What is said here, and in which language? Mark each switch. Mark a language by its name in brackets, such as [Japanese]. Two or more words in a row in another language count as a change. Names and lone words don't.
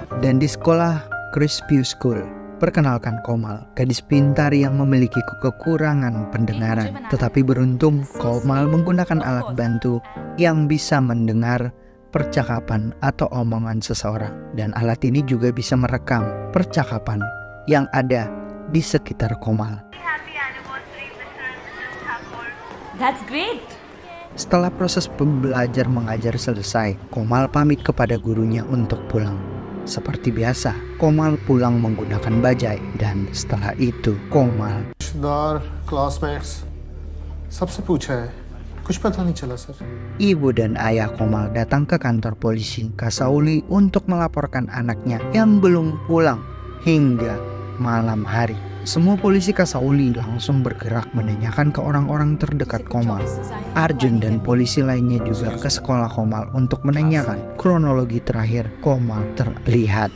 [Indonesian] Dan di sekolah Crestview School, perkenalkan Komal, gadis pintar yang memiliki kekurangan pendengaran. Tetapi beruntung, Komal menggunakan alat bantu yang bisa mendengar percakapan atau omongan seseorang. Dan alat ini juga bisa merekam percakapan yang ada di sekitar Komal. [English] That's great. [Indonesian] Setelah proses belajar mengajar selesai, Komal pamit kepada gurunya untuk pulang. Seperti biasa, Komal pulang menggunakan bajai, dan setelah itu Komal [Hindi] classmates सबसे पूछा है कुछ पता नहीं चला सर. [Indonesian] Ibu dan ayah Komal datang ke kantor polisi Kasauli untuk melaporkan anaknya yang belum pulang hingga malam hari. Semua polisi Kasauli langsung bergerak menanyakan ke orang-orang terdekat Komal. Arjun dan polisi lainnya juga ke sekolah Komal untuk menanyakan kronologi terakhir Komal terlihat.